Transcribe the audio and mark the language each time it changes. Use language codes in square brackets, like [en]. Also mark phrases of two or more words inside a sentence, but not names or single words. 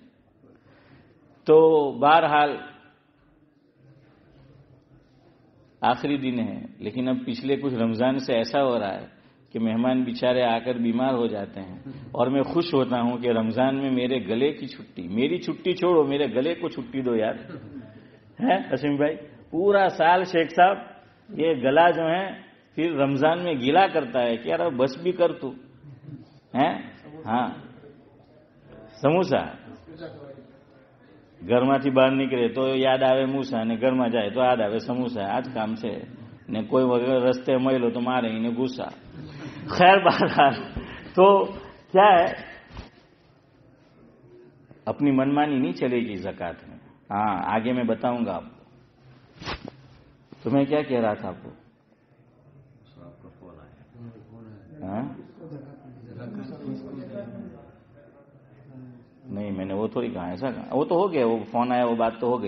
[ur] تو بہرحال آخری دن ہے، لیکن اب پچھلے کچھ رمضان سے ایسا ہو رہا ہے کہ مہمان بیچارے آ کر بیمار ہو جاتے ہیں، اور میں خوش ہوتا ہوں کہ رمضان میں میرے گلے کی چھٹی، میری چھٹی چھوڑو میرے گلے کو چھٹی دو یار. ہے اسیم بھائی، پورا سال شیخ صاحب یہ گلا جو ہے پھر رمضان میں گیلا کرتا ہے کہ یار بس بھی کر تو ہے. [gu] ہاں سموسا ઘરમાંથી બહાર નીકળે તો યાદ આવે મૂસા, ને ઘરમાં જાય તો યાદ આવે સમોસા. આ જ કામ છે ને. કોઈ વગર રસ્તે મળ્યો તો મારે એને ગુસ્સા. [ur] خیر بہرحال تو کیا ہے، اپنی منمانی نہیں چلے گی زکوٰۃ میں. ہاں آگے میں بتاؤں گا آپ کو. تو میں کیا کہہ رہا تھا آپ کو؟ نہیں میں نے وہ تھوڑی کہا، ایسا کہا، وہ تو ہو گیا، وہ فون آیا وہ بات تو ہو گئی.